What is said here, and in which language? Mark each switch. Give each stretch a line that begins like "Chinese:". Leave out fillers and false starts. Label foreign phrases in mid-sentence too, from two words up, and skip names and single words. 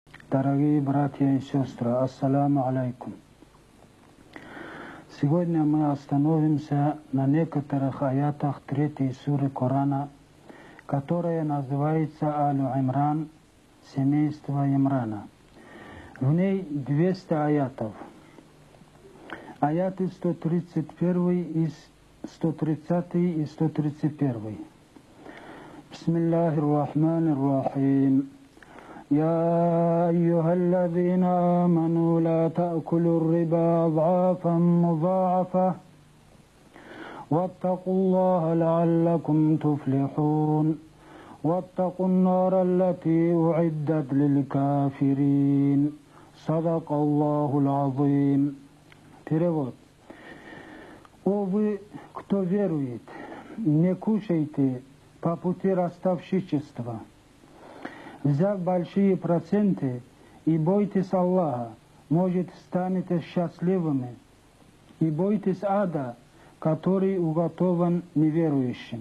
Russian: Дорогие братья и сестры,
Arabic: السلام عليكم.
Russian: Сегодня мы остановимся на некоторых аятах 3 суры Корана, которая называется Аль-Имран, семейство Имрана. В ней 200 аятов. Аяты 131 и 130 и 131.
Arabic: بسم الله الرحمن الرحيم. يا أيها الذين آمنوا لا تأكلوا الربا أضعافا مضاعفة واتقوا الله لعلكم تفلحون واتقوا النار التي أعدت للكافرين صدق الله العظيم.
Russian: Перевод. О вы, кто верует, не кушайте по пути ростовщичества, взяв большие проценты, и бойтесь Аллаха, может, станете счастливыми, и бойтесь ада, который уготован неверующим.